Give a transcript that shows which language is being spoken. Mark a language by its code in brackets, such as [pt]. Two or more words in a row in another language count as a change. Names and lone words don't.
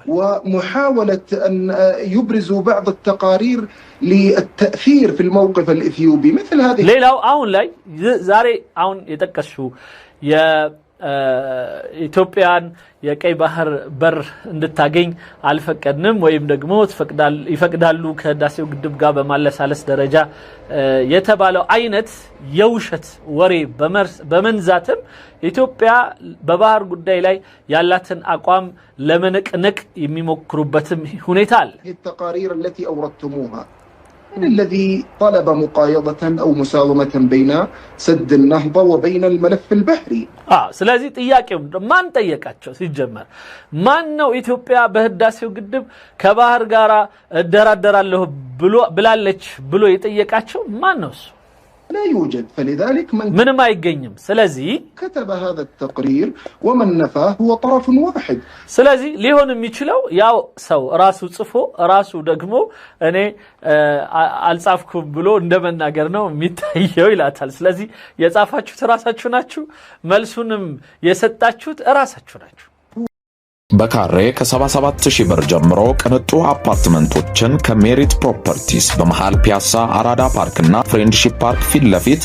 [ar] ومحاولة أن يبرزوا بعض التقارير للتأثير في الموقف الإثيوبي مثل هذه. [am] ሌላው አሁን ላይ ዛሬ አሁን የተከሹ ኢትዮጵያን የቀይ ባህር በር እንድታገኝ አልፈቀድንም ወይም ደግሞ ይፈቅዳሉ ከህዳሴው ግድብ ጋር በማለሳለስ ደረጃ የተባለው አይነት የውሸት ወሬ በመንዛትም ኢትዮጵያ በባህር ጉዳይ ላይ ያላትን አቋም ለመነቅነቅ የሚሞክሩበትም ሁኔታ አለ። [ar] التقارير التي أوردتموها الذي طلب مقايضة أو مساومة بين سد النهضة وبين الملف البحري. [am] ስለዚህ ጥያቄው ማን ጠየቃቸው? ሲጀመር ማን ነው ኢትዮጵያ በህዳሴው ግድብ ከባህር ጋር እደራደራለሁ ብላለች ብሎ የጠየቃቸው ማን ነው? [ar] لا يوجد. فلذلك من ما يقيم سلازي كتب هذا التقرير ومن نفاه هو طرف واحد. سلازي ليهون [am] የሚችለው ያው ሰው ራሱ ጽፎ ራሱ ደግሞ እኔ አልጻፍኩም ብሎ እንደመናገር ነው የሚታየው ይላታል። ስለዚህ የጻፋችሁት ራሳችሁ ናችሁ፣ መልሱንም የሰጣችሁት ራሳችሁ ናችሁ። በካሬ ከ77000 ብር ጀምሮ ቅንጡ አፓርትመንቶችን ከሜሪት ፕሮፐርቲስ በመሃል ፒያሳ አራዳ ፓርክና ፍሬንድሺፕ ፓርክ ፊት ለፊት